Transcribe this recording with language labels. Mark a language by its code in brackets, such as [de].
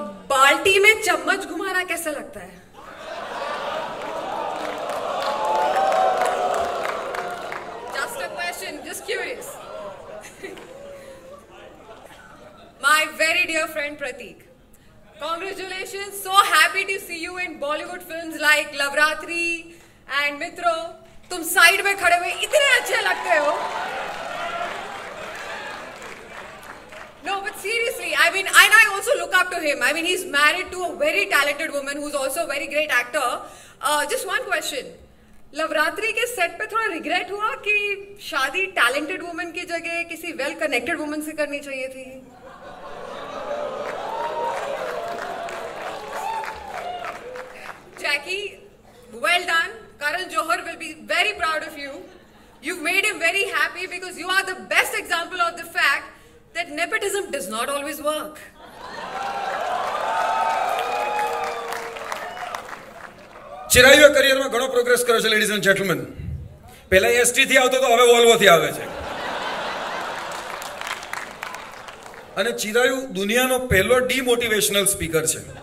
[hi] बाल्टी में चम्मच घुमाना कैसा लगता है? [en] Just a question, just curious. My very dear friend Prateek, congratulations, so happy to see you in Bollywood films like Lavratri and Mitro. [hi] तुम साइड में खड़े हुए इतने अच्छे लगते हो. [en] No, but seriously, I mean, and I also look up to him. I mean, he's married to a very talented woman who's also a very great actor. Just one question. [hi] Loveratri के set पे थोड़ा regret हुआ कि शादी talented woman की जगह किसी well connected woman से करनी चाहिए थी? [en] Jackie, well done. Karan Johar will be very proud of you. You've made him very happy because you are the best example of the fact that nepotism does not always work. [gu] ચિરાયુએ કરિયરમાં ઘણો progress કર્યો છે [en] Ladies and gentlemen. [gu] પહેલા ST થી આવતો તો હવે Volvo થી આવે છે. અને ચિરાયુ દુનિયાનો પહેલો ડીમોટિવેશનલ સ્પીકર છે.